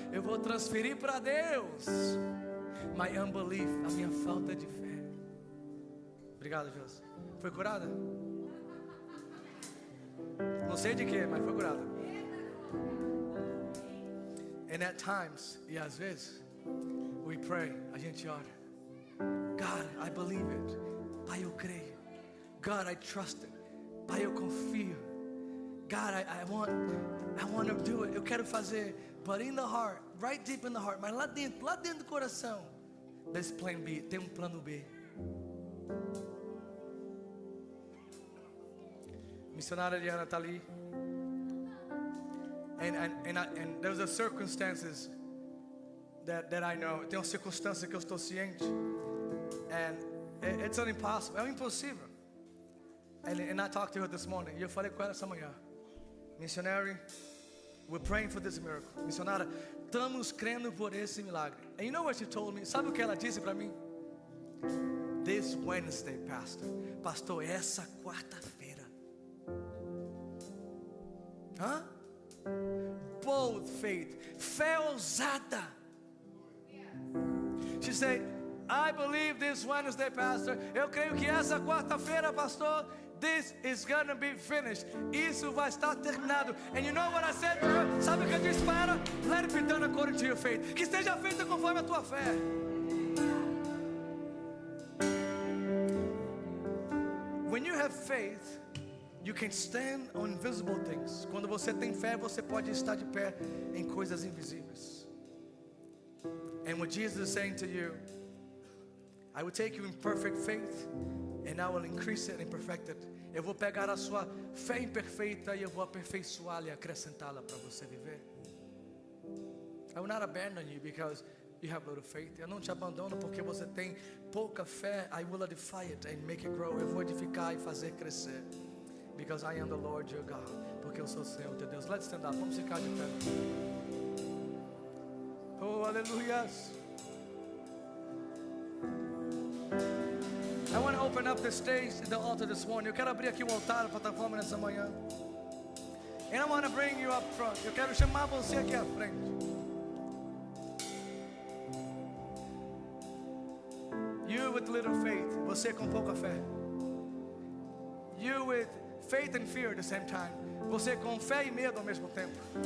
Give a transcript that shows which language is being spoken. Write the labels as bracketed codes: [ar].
[pt] Eu vou transferir para Deus [en] my unbelief, [pt] a minha falta de fé. Obrigado, Deus. Foi curada? Não sei de quê, mas foi curada. [en] And at times, [pt] e às vezes, [en] we pray, [pt] a gente ora. [en] God, I believe it. [pt] Pai, eu creio. [en] God, I trust it. [pt] Pai, eu confio. [en] God, I want to do it. [pt] Eu quero fazer. [en] But in the heart, right deep in the heart, [pt] mas lá dentro do coração, [en] there's plan B, [pt] tem plano B. Missionária Eliana está ali. [en] And there's a circumstances that I know. [pt] Tem uma circunstância que eu estou ciente. [en] And it's an impossible. [pt] É impossível. [en] And I talked to her this morning. [pt] E eu falei com ela essa manhã. [en] Missionary, we're praying for this miracle. [pt] Missionária, estamos crendo por esse milagre. [en] And you know what she told me? [pt] Sabe o que ela disse para mim? [en] This Wednesday, Pastor, [pt] essa quarta-feira. [en] Hã? Bold faith. [pt] Fé ousada. [en] She said, I believe this Wednesday, Pastor. [pt] Eu creio que essa quarta-feira, Pastor, [en] this is gonna be finished. [pt] Isso vai estar terminado. [en] And you know what I said to her? [pt] Sabe o que eu disse para ela? [en] Let it be done according to your faith. [pt] Que esteja feita conforme a tua fé. [en] faith, you can stand on invisible things. [pt] Quando você tem fé, você pode estar de pé em coisas invisíveis. [en] And what Jesus is saying to you, I will take you in perfect faith, and I will increase it and perfect it. [pt] Eu vou pegar a sua fé imperfeita e eu vou aperfeiçoá-la e acrescentá-la para você viver. [en] I will not abandon you because you have little faith. [pt] Eu não te abandono porque você tem pouca fé. [en] I will edify it and make it grow. [pt] Eu vou edificar e fazer crescer. [en] Because I am the Lord your God. [pt] Porque eu sou o Senhor teu Deus. [en] Let's stand up. [pt] Vamos ficar de pé. Oh, aleluias. [en] I want to open up the stage and the altar this morning. [pt] Eu quero abrir aqui o altar, a plataforma nessa manhã. [en] And I want to bring you up front. [pt] Eu quero chamar você aqui à frente. [en] You with little faith. [pt] Você com pouca fé. [en] You with faith and fear at the same time. [pt] Você com fé e medo ao mesmo tempo.